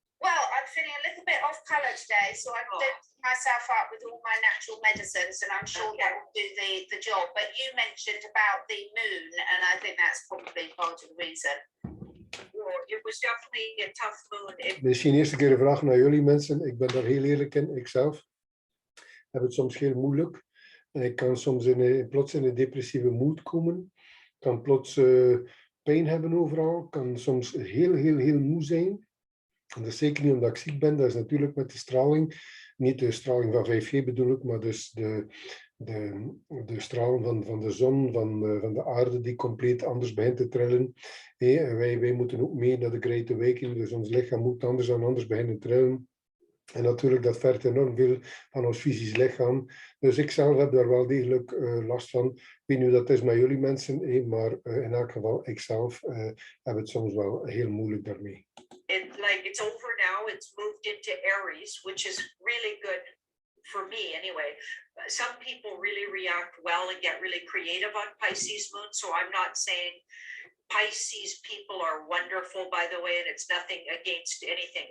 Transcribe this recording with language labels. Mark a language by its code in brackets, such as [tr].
[en] Well, I'm feeling a little bit off color today, so I've doped myself up with all my natural medicines, and I'm sure that will do the job. But you mentioned about the moon, and I think that's probably part of the reason. Well, it was definitely a tough moon. [nl] Misschien eerste keer een vraag naar jullie mensen. Ik ben daar heel eerlijk in. Ik zelf heb het soms heel moeilijk. En ik kan soms plots in een depressieve mood komen. Ik kan plots pijn hebben overal. Ik kan soms heel moe zijn. En dat is zeker niet omdat ik ziek ben. Dat is natuurlijk met de straling. Niet de straling van 5G bedoel ik, maar dus de stralen van de zon, van de aarde die compleet anders begint te trillen. En wij moeten ook mee naar de grote weken, dus ons lichaam moet anders beginnen trillen. En natuurlijk, dat vergt enorm veel van ons fysisch lichaam. Dus ik zelf heb daar wel degelijk last van. Ik weet niet hoe dat is met jullie mensen, maar in elk geval, ik zelf heb het soms wel heel moeilijk daarmee. [en] It's over now. It's moved into Aries, which is really good for me anyway, some people really react well and get really creative on Pisces moon. So I'm not saying Pisces people are wonderful, by the way, and it's nothing against anything.